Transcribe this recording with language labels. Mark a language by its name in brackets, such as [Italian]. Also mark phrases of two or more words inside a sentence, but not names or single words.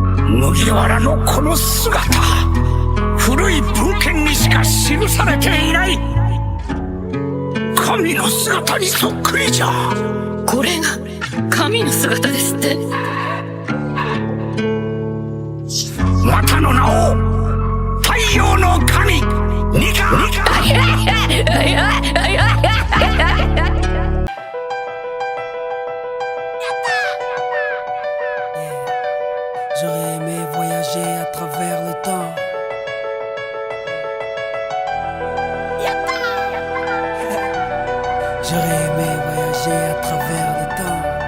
[Japanese] 麦わらのこの姿、古い文献にしか記されていない神の姿にそっくりじゃ。これが神の姿ですって。またの名を太陽の神ニカ。 [French] J'aurais aimé voyager à travers le temps. J'aurais aimé voyager à travers le temps.